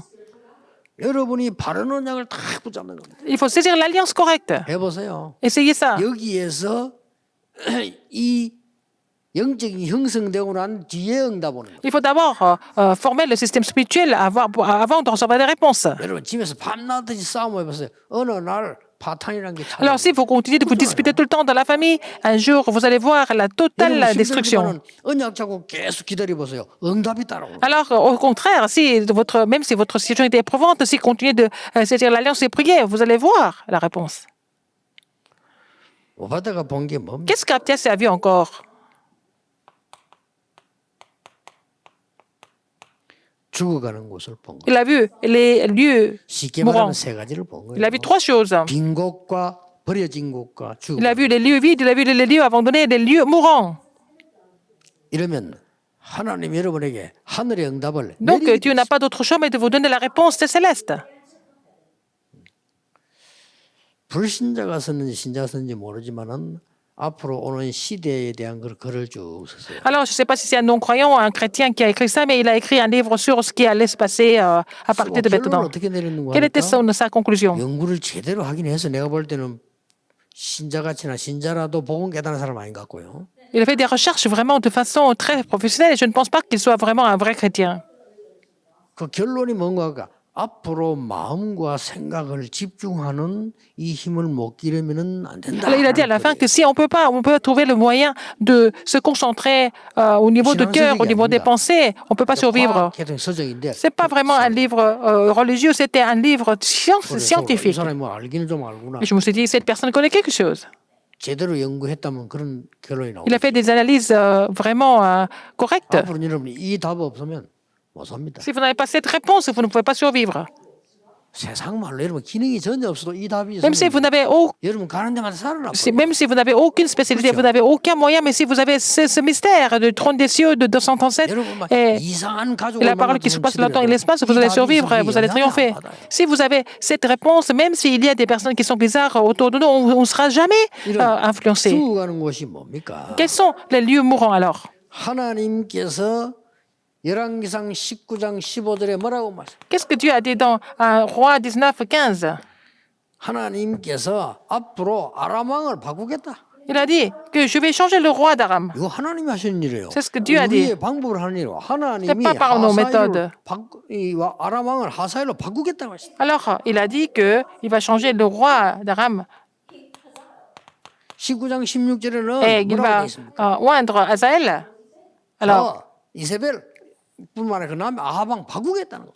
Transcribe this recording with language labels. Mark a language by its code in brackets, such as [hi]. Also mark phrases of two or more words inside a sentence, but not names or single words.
[ko] 여러분이 바른 언약을 다 붙잡는 겁니다. [fr] Il faut saisir l'alliance correcte. [ko] 해보세요. [fr] Essayez ça. [ko] 여기에서 이 영적인 형성되고 난 뒤에 응답 오는 거예요. [fr] Il faut d'abord former le système spirituel avant de recevoir des réponses. [ko] 여러분 집에서 밤낮없이 싸움 해보세요. 어느 날 파탄이라는 게 찾아와요. [fr] Alors, si vous continuez de vous disputer tout le temps dans la famille, un jour, vous allez voir la totale destruction. [ko] 언약 잡고 계속 기다려보세요. 응답이 따라오고. [fr] Alors, au contraire, même si votre situation est éprouvante, si vous continuez de saisir l'alliance et prier, vous allez voir la réponse. [ko] 오바다가 본 게 뭡니까? [fr] Qu'est-ce qu'Abdias a vu encore? [ko] 죽어가는 곳을 본 거예요. [fr] Il a vu les lieux [ko] 쉽게 말하면 [fr] mourants. [ko] 세 가지를 본 [fr] Il a [ko] 거예요. [fr] vu trois choses. [ko] 빈 곳과 버려진 곳과 죽어. [fr] Il a vu les lieux vides, il a vu les lieux abandonnés, les lieux mourants. [ko] 이러면 하나님 여러분에게 하늘의 응답을 [fr] Donc, [ko] 내리게 [fr] Dieu n'a pas d'autre choix mais de vous donner la réponse céleste. [ko] 불신자가 썼는지 신자가 썼는지 모르지만은 앞으로 오는 시대에 대한 걸 글을 쭉 썼어요. [fr] Alors, je ne sais pas si c'est un non-croyant ou un chrétien qui a écrit ça, mais il a écrit un livre sur ce qui allait se passer à partir de [ko] 결론을 [fr] maintenant. [ko] 어떻게 내렸는가 [fr] Quelle était [ko] 하니까 [fr] sa conclusion? [ko] 연구를 제대로 하긴 해서 내가 볼 때는 신자같이나 신자라도 복음 깨달은 사람 아닌 것 같고요. [fr] Il a fait des recherches vraiment de façon très professionnelle et je ne pense pas qu'il soit vraiment un vrai chrétien. [ko] 그 결론이 뭔가가 앞으로 마음과 생각을 집중하는 이 힘을 못 기르면은 안 된다. [fr] Alors, il a dit à la fin que si on peut trouver le moyen de se concentrer au niveau de cœur, au niveau des pensées, on ne peut pas survivre. [ko] 서적인데 [fr] Ce n'est pas vraiment un livre religieux, c'était un livre [ko] 이 [fr] scientifique. [ko] 사람이 뭐 알기는 좀 알구나. [fr] Et je me suis dit, cette personne connaît quelque chose. [ko] 제대로 연구했다면 그런 결론이 [fr] Il a [ko] 나오죠. [fr] fait des analyses vraiment correctes. [ko] 앞으로 여러분이 이 답 없으면 못 삽니다. [fr] Si vous n'avez pas cette réponse, vous ne pouvez pas survivre. [ko] 세상 말로 여러분 기능이 전혀 없어도 이 답이 [fr] Même si vous [ko] 있으면 [fr] n'avez [ko] 여러분 가는 데마다 살아나 [fr] même si vous n'avez aucune spécialité, vous n'avez aucun moyen, mais si vous avez ce mystère du trône des cieux de 237 [ko] 여러분 막 [fr] et [ko] 이상한 가족을 [fr] la parole qui se passe dans l'espace, vous allez survivre, vous allez triompher. Si vous avez cette réponse, même s'il y a des personnes qui sont bizarres autour de nous, on ne sera jamais influencé. [ko] 죽어가는 곳이 뭡니까? [fr] Quels sont les lieux mourants alors? [ko] 하나님께서 열왕기상 19장 15절에 뭐라고 말씀? [fr] Qu'est-ce que Dieu a dit dans Roi 19, 15? [ko] 하나님께서 앞으로 아람 왕을 바꾸겠다. [fr] Il a dit que je vais changer le roi d'Aram. [ko] 이거 하나님이 하시는 일이에요. [fr] C'est ce que Dieu a dit. [ko] 우리의 방법을 하는 일이에요. 하나님이 [fr] C'est pas par nos méthodes. [ko] 이 아람 왕을 하사엘로 바꾸겠다고 했어요. [fr] Alors, il a dit qu'il va changer le roi d'Aram [ko] 19장 16절에는 [fr] et il [ko] 뭐라고 [fr] va [ko] 되어 있습니까? [fr] oindre Azaël. Alors, [ko] 이세벨 뿐만 아니라 그 다음에 아합왕 바꾸겠다는 거.